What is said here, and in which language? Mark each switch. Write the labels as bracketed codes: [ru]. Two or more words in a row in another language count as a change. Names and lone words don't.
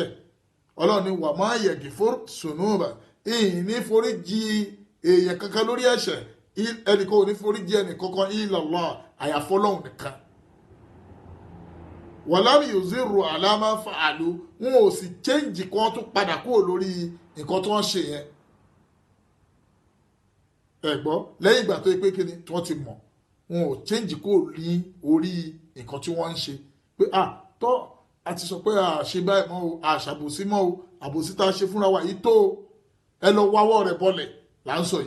[yo] Ọlọ́run ní [ar] وما يغفر الذنوب, [yo] ìyìn ní foríjì èèyàn kankan lórí ẹ̀ṣẹ̀, ẹnìkan ò ní foríjì ẹnìkankan [ar] إلا الله [yo] àyàfi Ọlọ́run nìkan. [ar] ولم يصروا على ما فعلوا, [yo] wọn ò sì change kan tó padà kúrò lórí nǹkan tó ń ṣe yẹn. Ẹ̀gbọ́ lẹ́yìn ìgbà tó yẹ pé kíni tí wọ́n ti mọ̀, wọn ò change kúrò ní orí nǹkan tí wọ́n ń ṣe pé tọ́ a ti sọ pé ṣe báyìí mọ́ o, ṣàbòsí mọ́ o, àbòsí tá a ṣe fúnra wa yìí tó o, ẹ lọ wáwọ́ rẹ̀ bọ́lẹ̀ là ń sọ yìí.